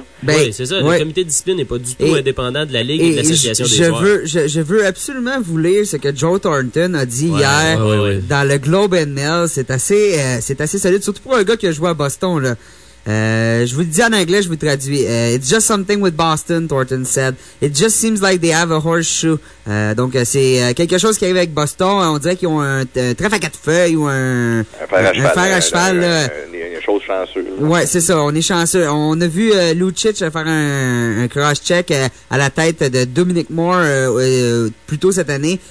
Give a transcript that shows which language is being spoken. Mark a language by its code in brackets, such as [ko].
[fr] Là. Le comité de discipline n'est pas du tout indépendant de la Ligue et de l'association des joueurs. Je veux absolument vous lire ce que Joe Thornton a dit hier dans le Globe and Mail. C'est assez solide, surtout pour un gars qui a joué à Boston. Je vous le dis en anglais, je vous traduis. [en] It's just something with Boston, Thornton said. It just seems like they have a horseshoe. [fr] Donc, c'est quelque chose qui arrive avec Boston. On dirait qu'ils ont un trèfle à quatre feuilles ou un fer à cheval. Il y a une chose chanceuse. Ouais, c'est ça. On est chanceux. On a vu Lucic faire un cross-check à la tête de Dominic Moore plus tôt cette année.